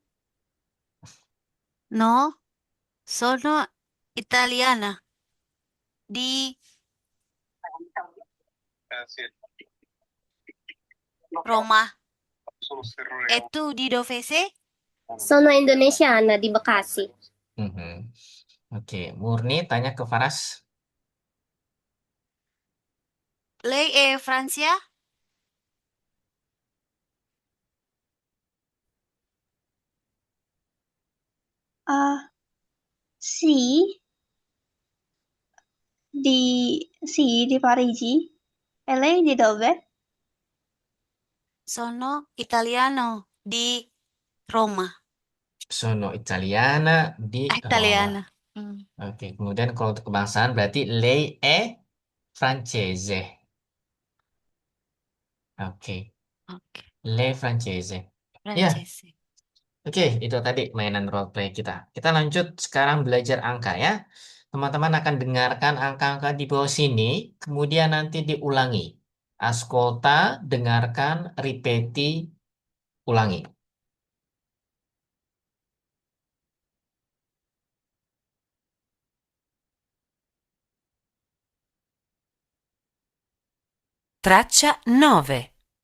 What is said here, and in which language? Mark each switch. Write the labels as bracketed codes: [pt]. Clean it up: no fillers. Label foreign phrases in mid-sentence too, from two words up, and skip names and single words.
[it] No, sono italiana. Di Roma. E tu di dove sei? Sono indonesiana di Bekasi. Mhm. [id] Oke, Murni tanya ke Faras. [it] Lei è Francia? Ah, sì, di Parigi. E lei di dove? Sono italiano di Roma. Sono Italiana di Roma. Italiana. Hmm, [id] Oke, kemudian kalau untuk kebangsaan berarti [it] lei è francese. [id] Oke, ok, [it] lei francese. [id] Ya, francese. oke, itu tadi mainan role play kita. Kita lanjut sekarang belajar angka ya. Teman-teman akan dengarkan angka-angka di bawah sini, kemudian nanti diulangi. Ascolta, dengarkan, ripeti, ulangi. [it] Traccia 9.